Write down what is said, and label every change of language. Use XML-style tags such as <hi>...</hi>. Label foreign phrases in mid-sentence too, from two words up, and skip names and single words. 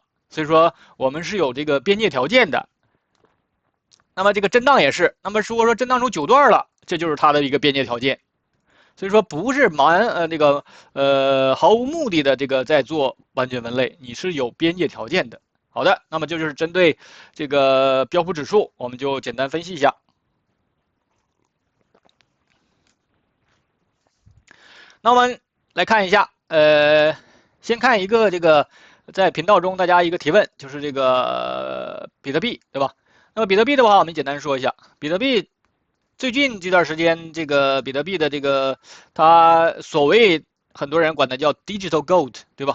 <zh>所以說我們是有這個邊界條件的。那麼這個震盪也是，那麼如果說震盪出9段了，這就是它的一個邊界條件。所以說不是毫無目的的這個在做完全分類，你是有邊界條件的。好的，那麼這就是針對這個標普指數，我們就簡單分析一下。那我們來看一下，先看一个这个在頻道中大家一個提問，就是這個比特幣，對吧？那麼比特幣的话，我們簡單說一下，比特幣最近这段时间，这个比特币的这个它所谓很多人管它叫</zh> <en>digital gold，</en> <zh>对吧？</zh>